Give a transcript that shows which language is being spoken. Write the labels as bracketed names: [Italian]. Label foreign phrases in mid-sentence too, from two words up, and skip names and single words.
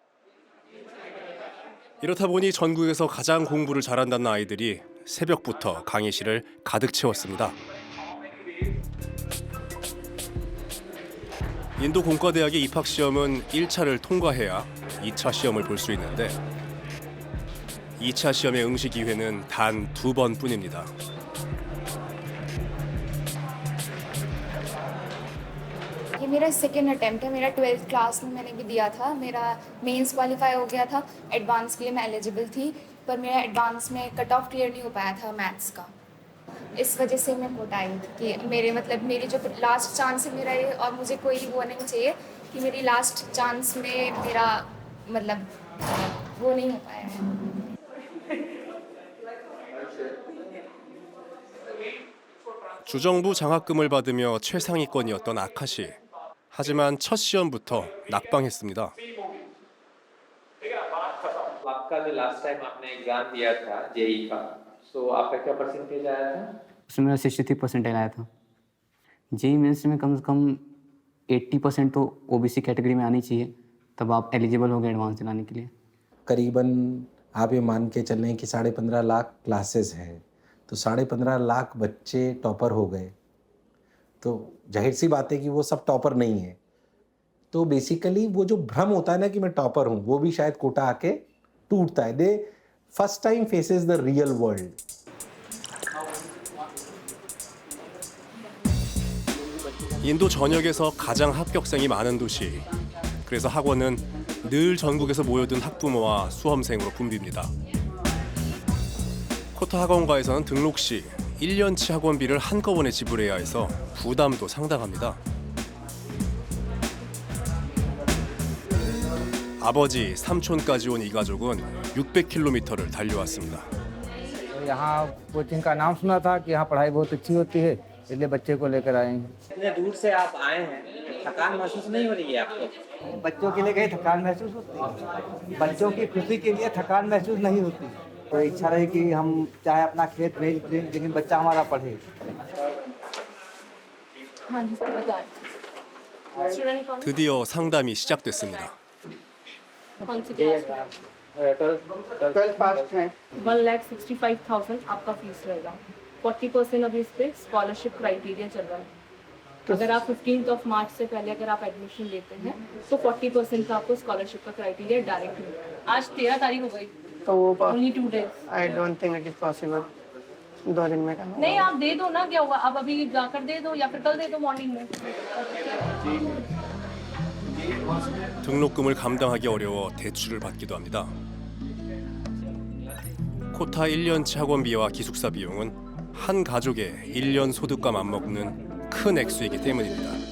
[Korean] 이렇다 보니 전국에서 가장 공부를 잘한다는 아이들이 새벽부터 강의실을 가득 채웠습니다. 인도 공과대학의 입학시험은 1차를 통과해야 2차 시험을 볼 수 있는데 2차 시험의 응시 기회는 단 2번뿐입니다. [Hindi] ये मेरा [English] second attempt [Hindi] है। मेरा 12th क्लास में मैंने भी दिया था। मेरा [English] Mains qualify [Hindi] हो गया था। एडवांस के लिए मैं एलिजिबल थी, पर मेरा एडवांस में [English] cut off clear [Hindi] नहीं हो पाया था मैथ्स का। इस वजह से मैं कोटा आई थी कि मेरी जो [English] last chance [Hindi] है मेरा ये, और मुझे कोई वो नहीं चाहिए कि मेरी [English] last chance [Hindi] में मेरा वो नहीं हो पाया है। [Korean] 주정부 장학금을 받으며 최상위권이었던 아카시. 하지만 첫 시험부터 낙방했습니다. [Hindi] आपका जो [English] last time [Hindi] आपने एग्जाम दिया था जेई का, सो आपका क्या परसेंटेज आया था? उसमें मेरा 63 परसेंटाइल आया था। जेई मेंस में कम से कम 80% तो [English] OBC category [Hindi] में आनी चाहिए, तब आप एलिजिबल हो गए एडवांस दिलाने के लिए। करीबन आप ये मान के चल रहे हैं कि 15.5 लाख क्लासेस हैं, तो 15.5 लाख बच्चे टॉपर हो गए, तो जाहिर सी बात है कि वो सब टॉपर नहीं है। तो बेसिकली वो जो भ्रम होता है ना कि मैं टॉपर हूँ, वो भी शायद कोटा आके टूटता है। [English] They first time faces the real world. [Korean] 인도 전역에서 가장 합격생이 많은 도시. 그래서 학원은 늘 전국에서 모여든 학부모와 수험생으로 붐빕니다. 코타 학원가에서는 등록 시 1년치 학원비를 한꺼번에 지불해야 해서 부담도 상당합니다. 아버지, 삼촌까지 온 이 가족은 600km를 달려왔습니다. [Hindi] यहाँ कोचिंग का नाम सुना था कि यहाँ पढ़ाई बहुत अच्छी होती है, इसलिए बच्चे को लेकर आए हैं। इतने दूर से आप आए हैं, थकान महसूस नहीं हो रही है आपको? बच्चों के लिए कहीं थकान महसूस होती है? बच्चों की खुशी के लिए थकान महसूस नहीं होती। तो इच्छा रही कि हम चाहे अपना खेत भेज दें, लेकिन बच्चा हमारा पढ़े। 드디어 상담이 시작됐습니다. 12 पास है। 1,65,000 आपका फीस रहेगा। 40% अभी इस पे [English] scholarship criteria [Hindi] चल रहा है। अगर आप 15 मार्च से पहले अगर आप एडमिशन लेते हैं तो 40% का आपको स्कॉलरशिप का [English] criteria direct [Hindi] मिलेगा। आज 13 तारीख हो गई, तो वो [English] only 2 days। I don't think it is possible [Hindi] 2 दिन में करना। नहीं, आप दे दो ना, क्या हुआ, आप अभी जाकर दे दो या फिर कल दे दो मॉर्निंग में। [Korean] 등록금을 감당하기 어려워 대출을 받기도 합니다. 코타 1년치 학원비와 기숙사 비용은 한 가족의 1년 소득과 맞먹는 큰 액수이기 때문입니다.